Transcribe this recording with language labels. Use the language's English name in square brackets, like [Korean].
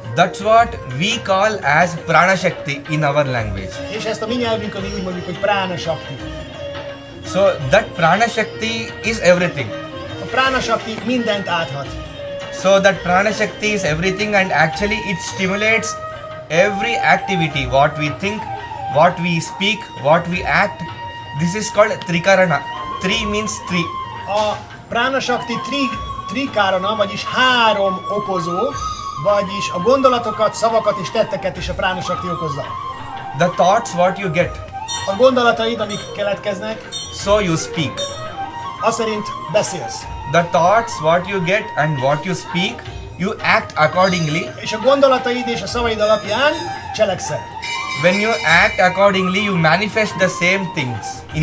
[English] That's what we call as prana shakti in our language. [Hungarian] És ezt a mi nyelvünkön így mondjuk, hogy prána shakti. [English] So that prana shakti is everything. [Hungarian] A prána shakti mindent áthat. [English] So that prana shakti is everything, and actually it stimulates every activity, what we think, what we speak, what we act. This is called trikarana. Tri means three. [Hungarian] A prána shakti trikarana, vagyis három okozó, vagyis a gondolatokat, szavakat és tetteket is a prána shakti okozza. [English] The thoughts what you get, [Hungarian] A gondolataid, amik keletkeznek, [English] so you speak. [Hungarian] az szerint beszélsz. [English] The thoughts what you get and what you speak, you act accordingly. [Hungarian] És a gondolataid és a szavaid alapján cselekszel. [English] When you act accordingly, you manifest the same things in